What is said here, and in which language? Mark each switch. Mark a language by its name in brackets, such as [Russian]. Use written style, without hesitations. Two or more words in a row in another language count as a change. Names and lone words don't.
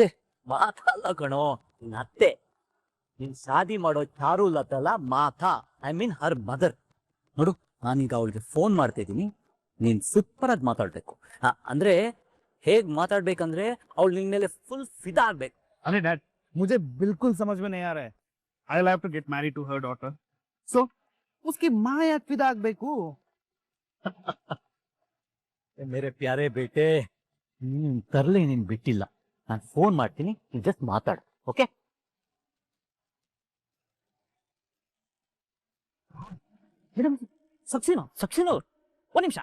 [Kannada] ಅದೇ ಮಾತಲ್ಲ ಕಣೋ, ನಿನ್ನ ಅತ್ತೆ. ನೀನ್ ಶಾದಿ ಮಾಡೋ ಚಾರುಲತಲ್ಲ ಮಾತಾ, [English] I mean her mother. [Kannada] ನೋಡು, ನಾನೀಗ ಅವಳಿಗೆ ಫೋನ್ ಮಾಡ್ತಾ ಇದ್ದೀನಿ, ನೀನ್ ಸೂಪರ್ ಆಗಿ ಮಾತಾಡ್ಬೇಕು. ಅಂದ್ರೆ ಹೇಗ್ ಮಾತಾಡ್ಬೇಕಂದ್ರೆ ಅವಳು ನಿನ್ ಮೇಲೆ ಫುಲ್ ಫಿದಾ ಆಗ್ಬೇಕು. [Hindi] अरे डैड, मुझे बिल्कुल समझ में नहीं आ रहा है. [English] I will have to get married to her daughter. सो [Hindi] उसकी माँ याद फिदा [English] ಆಗ್ಬೇಕು. [Hindi] मेरे प्यारे बेटे, [Kannada] ನೀನ್ ತರ್ಲಿ, ನೀನ್ ಬಿಟ್ಟಿಲ್ಲ. ನಾನು ಫೋನ್ ಮಾಡ್ತೀನಿ, ನೀನ್ ಜಸ್ಟ್ ಮಾತಾಡು, ಓಕೆ? ಮೇಡಮ್, ಸಕ್ಸೇನಾ ಅವ್ರು ಒಂದ್ ನಿಮಿಷ.